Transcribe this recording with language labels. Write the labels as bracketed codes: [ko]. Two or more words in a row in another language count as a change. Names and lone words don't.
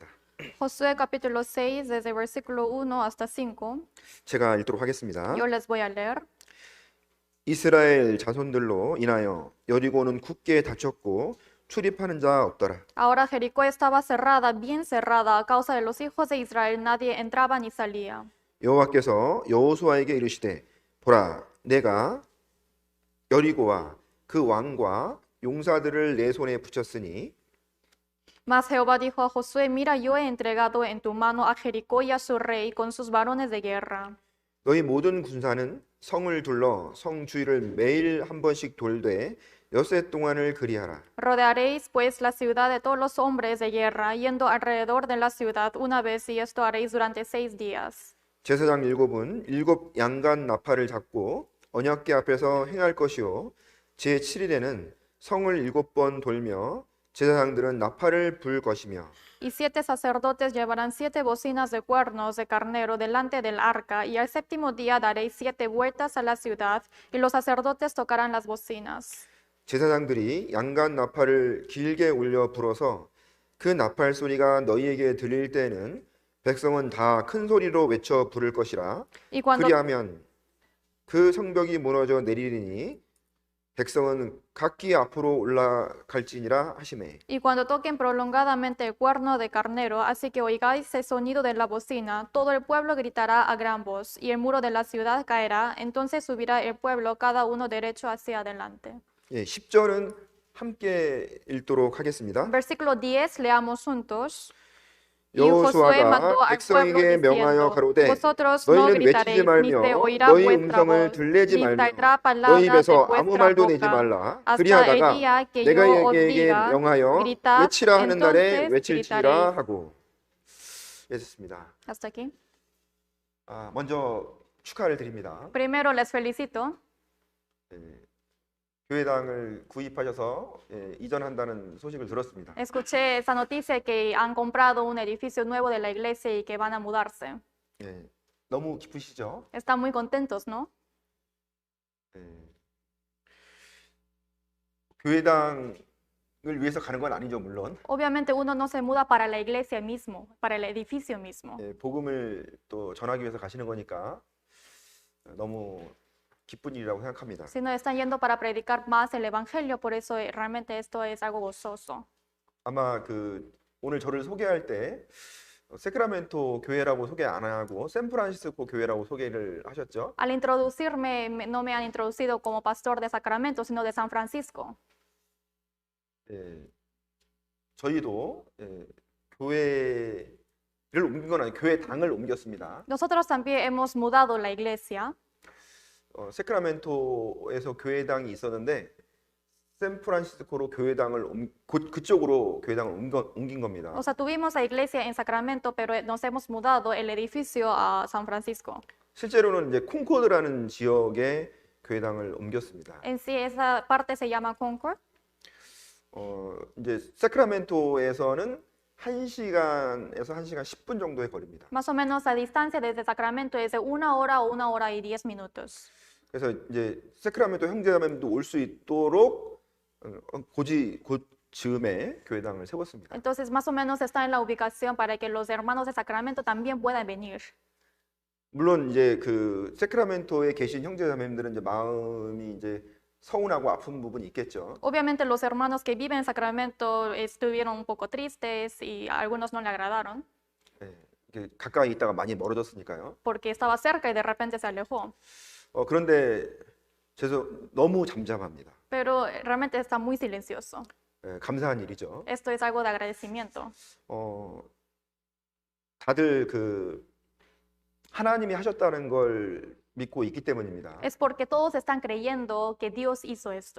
[es] Josué capítulo 6, desde versículo 1 hasta 5. [ko] 제가 읽도록 하겠습니다. [es] Yo les voy a leer. [ko] 이스라엘 자손들로 인하여 여리고는 굳게 닫혔고 출입하는 자 없더라. [es] Ahora Jericó estaba cerrada, bien cerrada, a causa de los hijos de Israel, nadie entraba ni salía. [ko] 여호와께서 여호수아에게 이르시되 보라 내가 여리고와 그 왕과 용사들을 내 손에 붙였으니 [es] Mas Jehová dijo a Josué, mira, yo he entregado en tu mano a Jericó y a su rey con sus varones de guerra. [ko] 너희 모든 군사는 성을 둘러 성 주위를 매일 한 번씩 돌되 엿새 동안을 그리하라. [es] Rodearéis pues la ciudad de todos los hombres de guerra, yendo alrededor de la ciudad una vez, y esto haréis durante 6 días. [ko] 제사장 일곱은 일곱 양간 나팔을 잡고 언약궤 앞에서 행할 것이요 제 7일에는 성을 7번 돌며 제사장들은 나팔을 불 것이며 [es] Y 7 sacerdotes llevarán 7 bocinas de cuernos de carnero delante del arca, y al séptimo día daréis 7 vueltas a la ciudad, y los sacerdotes tocarán las bocinas. [ko] 제사장들이 양간 나팔을 길게 울려 불어서 그 나팔 소리가 너희에게 들릴 때에는 백성은 다 큰 소리로 외쳐 부를 것이라. [es] Y cuando [ko] 그리하면 그 성벽이 무너져 내리리니 백성은 각기 앞으로 올라갈지니라 하시매. [es] Y cuando toquen prolongadamente el cuerno de carnero, así que oigáis el sonido de la bocina, todo el pueblo gritará a gran voz, y el muro de la ciudad caerá, entonces subirá el pueblo, cada uno derecho hacia adelante. [ko] 10절은 함께 읽도록 하겠습니다. [es] Versículo 10, leamos juntos. Y Josué mandó [ko] 여호수아가 [es] al pueblo [ko] 백성에게 명하여 [es] diciendo, [ko] 가로되 [es] vosotros no [ko] 너희는 외치지 [es] gritaréis, ni [ko] 말며 [es] se oirá [ko] 너희 [es] vuestra [ko] 음성을 [es] voz, [ko] 들리지 [es] ni [ko] 말며 [es] saldrá [ko] 너희 [es] palabra de [ko] 입에서 아무 [es] vuestra [ko] 말도 내지 [es] boca, [ko] 말라. [es] hasta el [ko] 그리하다가 [es] día que [ko] 내가 [es] yo os [ko] 에게 [es] diga, [ko] 명하여 [es] gritad, [ko] 외치라 하는 날에 [es] entonces [ko] 외칠지라 [es] gritaréis. [ko] 하고. 됐습니다. [es] Hasta aquí. [ko] 먼저 축하를 드립니다. [es] Primero les felicito. [ko] 교회당을 구입하셔서 이전한다는 소식을 들었습니다. [es] Escuché esa noticia que han comprado un edificio nuevo de la iglesia y que van a mudarse. [ko] 너무 기쁘시죠? [es] Están muy contentos, ¿no? [ko] 교회당을 위해서 가는 건 아니죠, 물론. [es] Obviamente uno no se muda para la iglesia mismo, para el edificio mismo. [ko] 복음을 또 전하기 위해서 가시는 거니까 너무 기쁜 일이라고 생각합니다. [es] Sino están yendo para predicar más el evangelio, por eso realmente esto es algo gozoso. [ko] 아마 오늘 저를 소개할 때 세크라멘토 교회라고 소개 안 하고 샌프란시스코 교회라고 소개를 하셨죠. [es] Al introducirme, no me han introducido como pastor de Sacramento, sino de San Francisco. [ko] 예, 저희도 교회를 옮긴 건 아니고 교회 당을 옮겼습니다. [es] Nosotros también hemos mudado la iglesia. [ko] 세크라멘토에서 교회당이 있었는데 샌프란시스코로 교회당을 그쪽으로 교회당을 옮긴 겁니다. [es] O sea, tuvimos la iglesia en Sacramento, pero nos hemos mudado el edificio a San Francisco. [ko] 실제로는 이제 콩코드라는 지역에 교회당을 옮겼습니다. [es] En sí, esa parte se llama Concord. [ko] 이제 세크라멘토에서는 1시간에서 1시간 10분 정도의 거리입니다. [es] Más o menos la distancia desde Sacramento es de 1 hora o 1 hora y 10 minutos. [ko] 그래서 이제 세크라멘토 형제자매도 올 수 있도록 즈음에 교회당을 세웠습니다. [es] Entonces, más o menos está en la ubicación para que los hermanos de Sacramento también puedan venir. [ko] 물론 이제 그 세크라멘토에 계신 형제자매들은 이제 마음이 이제 서운하고 아픈 부분이 있겠죠. [es] Obviamente los hermanos que viven en Sacramento estuvieron un poco tristes y a algunos no le agradaron [ko] 이렇게 가까이 있다가 많이 멀어졌으니까요. [es] porque estaba cerca y de repente se alejó. [ko] 그런데 너무 잠잠합니다. [es] Pero realmente está muy silencioso. [ko] 감사한 일이죠. [es] Esto es algo de agradecimiento. [ko] 다들 그 하나님이 하셨다는 걸 믿고 있기 때문입니다. [es] Es porque todos están creyendo que Dios hizo esto.